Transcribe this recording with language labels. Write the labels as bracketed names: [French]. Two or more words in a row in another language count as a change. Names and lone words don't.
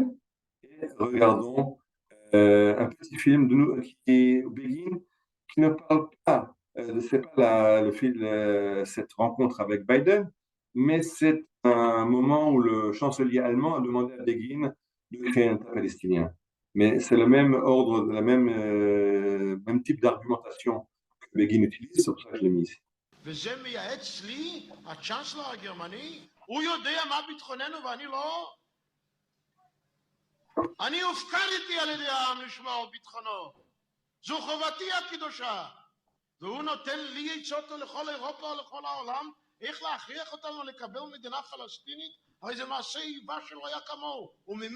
[French] Et regardons un petit film qui est Begin, qui ne parle pas, c'est pas cette rencontre avec Biden, mais c'est un moment où le chancelier allemand a demandé à Begin de créer un État palestinien. Mais c'est le même ordre, même type d'argumentation que Begin utilise, c'est pour ça que je l'ai mis ici. [Hebrew] וזה מייעץ לי, הצ'אנסלר הגרמני, הוא יודע מה ביטחוננו ואני לא? אני הופקדתי על ידי העם לשמור על ביטחונו. זו חובתי הקדושה. והוא נותן לי עצות לכל אירופה ולכל העולם איך להכריח אותנו לקבל מדינה פלסטינית, הרי זה מעשה איבה שלא היה כמוהו.